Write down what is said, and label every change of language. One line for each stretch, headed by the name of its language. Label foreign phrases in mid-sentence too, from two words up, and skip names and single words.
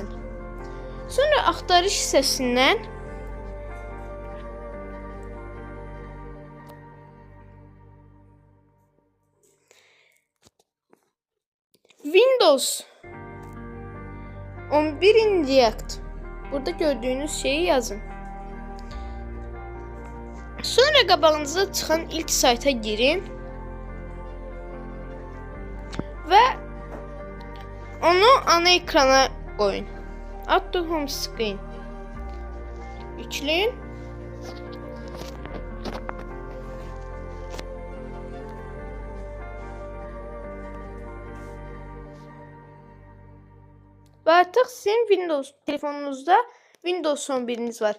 Azerbaijani: Sonra axtarış hissəsindən Windows 11 Inject. Burada gördüğünüz şeyi yazın. Sonra qabağınıza çıxan ilk sayta girin və onu ana ekrana qoyun.
English: Add to home screen.
Azerbaijani: Yükləyin. Və artıq sizin Windows telefonunuzda Windows 11'iniz var.